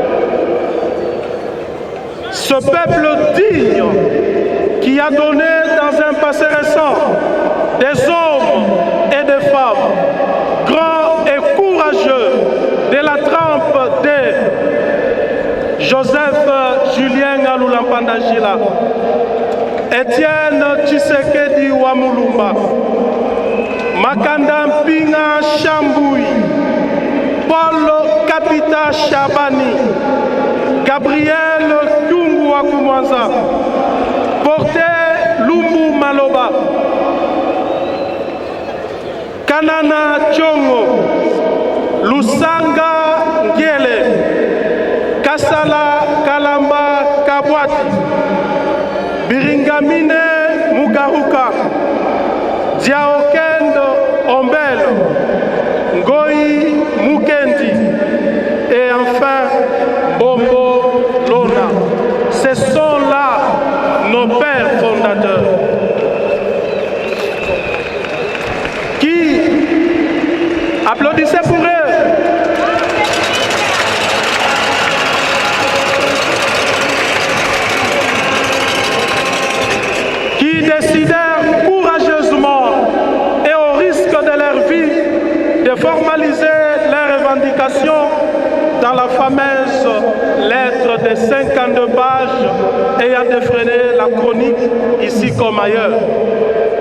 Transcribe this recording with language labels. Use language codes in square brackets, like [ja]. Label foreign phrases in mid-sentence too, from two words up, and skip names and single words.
[fr] Ce peuple digne qui a donné dans un passé récent des hommes et des femmes grands et courageux de la trempe de Joseph Julien Alulampandajila, Étienne Tshisekedi Wamulumba, Makanda Mpinga Chamboui, Paul Kapita Chabani, Gabriel Kyungu Wakumwanza, Porté Lumbu Maloba, Kanana Tchongo, Lusanga Ngiele, Kasala Kalamba Kabwati, Biringamine Mugaruka, Diaokendo Ombel, Ngoyi Mukendi et enfin Bombo Lona. Ce sont là nos pères fondateurs qui applaudissaient pour eux. Qui décidèrent courageusement et au risque de leur vie de formaliser leurs revendications dans la fameuse lettre de 52 pages ayant défrainé la chronique ici comme ailleurs.